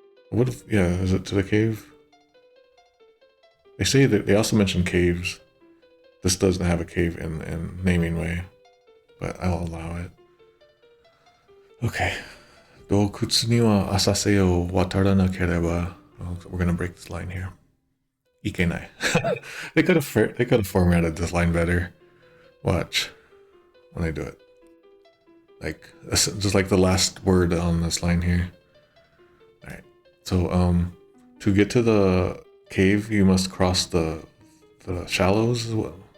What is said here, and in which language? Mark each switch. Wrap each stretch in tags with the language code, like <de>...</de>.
<en>What if, yeah, is it to the cave? They say that they also mention caves. This doesn't have a cave in naming way, but I'll allow it. Okay.</en> <ja>洞窟には浅瀬を渡らなければ</ja> <en>we're gonna break this line here.</en> <ja>いけない</ja> <en>they could have formatted this line better. Watch when I do it. Like just like the last word on this line here. Alright. So to get to the cave you must cross the shallows as well.</en>